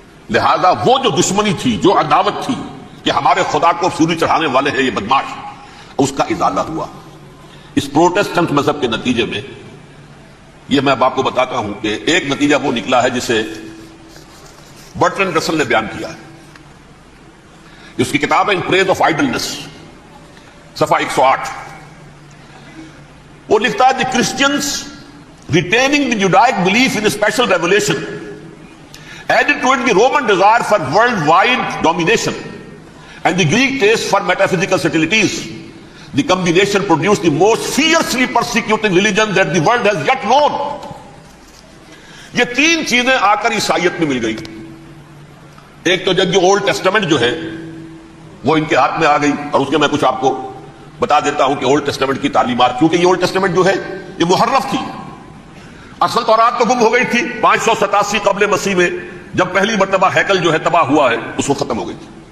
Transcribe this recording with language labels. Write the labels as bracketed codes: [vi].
[ur] لہذا وہ جو دشمنی تھی، جو عداوت تھی کہ ہمارے خدا کو سوری چڑھانے والے ہیں یہ بدماش، اس کا ازالہ ہوا اس پروٹیسٹنٹ مذہب کے نتیجے میں. یہ میں اب آپ کو بتاتا ہوں کہ ایک نتیجہ وہ نکلا ہے جسے برٹرنڈ رسل نے بیان کیا ہے. اس کی کتاب ہے ان پریز آف آئیڈلنس، صفحہ 108. وہ لکھتا ہے [en] The Christians retaining the Judaic belief in special revelation added to it the Roman desire for worldwide domination and the Greek taste for metaphysical subtleties. The combination produced the most fiercely persecuting religion that the world has yet known. [ur] یہ 3 چیزیں آ کر عیسائیت میں مل گئی. ایک تو جب اولڈ ٹیسٹامنٹ جو ہے وہ ان کے ہاتھ میں آ گئی، اور اس کے میں کچھ آپ کو بتا دیتا ہوں کہ اولڈ ٹیسٹامنٹ کی تعلیمات، کیونکہ یہ اولڈ ٹیسٹامنٹ جو ہے یہ محرف تھی. اصل تورات تو گم ہو گئی تھی 587 قبل مسیح میں، جب پہلی مرتبہ ہیکل جو ہے تباہ ہوا ہے اس وقت ختم ہو گئی تھی.